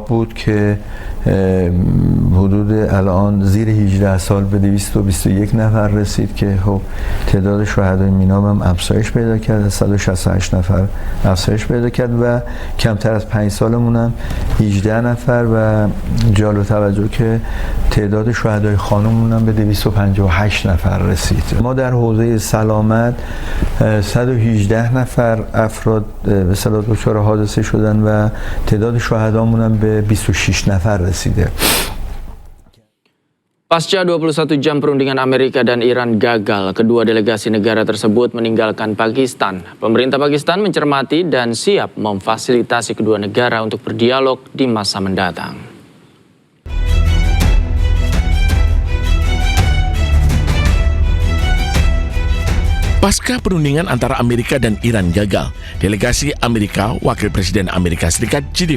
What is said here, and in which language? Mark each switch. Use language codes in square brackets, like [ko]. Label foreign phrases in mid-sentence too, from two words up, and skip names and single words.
[fa] بود که حدود الان زیر 18 سال به 221 نفر رسید که خب تعداد شهدای میناب هم افزایش پیدا کرد، 168 نفر افزایش پیدا کرد و کمتر از 5 سالمون هم 18 نفر و جالب توجه که تعداد شهدای خانممون هم به 258 نفر رسید. ما در حوزه سلامت 118 نفر افراد به اصطلاح دچار حادثه شدن و تعداد شهدامون هم به 26 نفر رسیده. [id] Pasca 21 jam perundingan Amerika dan Iran gagal, kedua delegasi negara tersebut meninggalkan Pakistan. Pemerintah Pakistan mencermati dan siap memfasilitasi kedua negara untuk berdialog di masa mendatang. Pasca perundingan antara Amerika dan Iran gagal, delegasi Amerika, Wakil Presiden Amerika Serikat J.D.